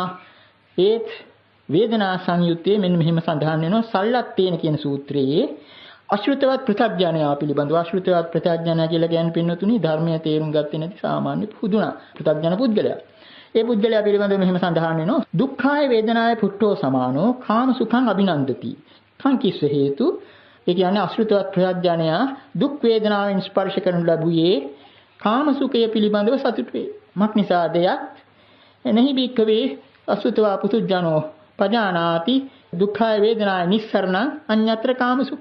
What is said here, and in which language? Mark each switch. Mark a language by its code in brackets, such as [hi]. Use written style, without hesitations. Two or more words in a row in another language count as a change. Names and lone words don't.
[si] ඒත් වේදනා සංයුත්තේ මෙන්න මෙහෙම සඳහන් වෙනවා. සල්ලත්තේන කියන සූත්‍රයේ අශෘතවත් ප්‍රත්‍යඥයා පිළිබඳව. අශෘතවත් ප්‍රත්‍යඥයා කියලා කියන්නේ පින්නතුනි ධර්මයේ තේරුම් ගත්තේ නැති සාමාන්‍ය පුදුනා ප්‍රත්‍යඥ පුද්ගලයා. ඒ පුද්ගලයා පිළිබඳව මෙහෙම සඳහන් වෙනවා. [pi] දුක්ඛාය වේදනාය පුට්ඨෝ සමානෝ කාම සුඛං අභිනන්දති. කංකිස්ස හේතු. [si] ඒ කියන්නේ අශෘතවත් ප්‍රත්‍යඥයා දුක් වේදනාවෙන් ස්පර්ශ කරනු ලැබුවේ කාම සුඛය පිළිබඳව සතුට වේ. මක් නිසාද යත් [pi] එනෙහි බික්කවේ අශෘතවා පුතුජනෝ පජානාති දුක්ඛාය වේදනාය නිස්සරණං අඤ්ඤත්‍ර කාම සුඛ.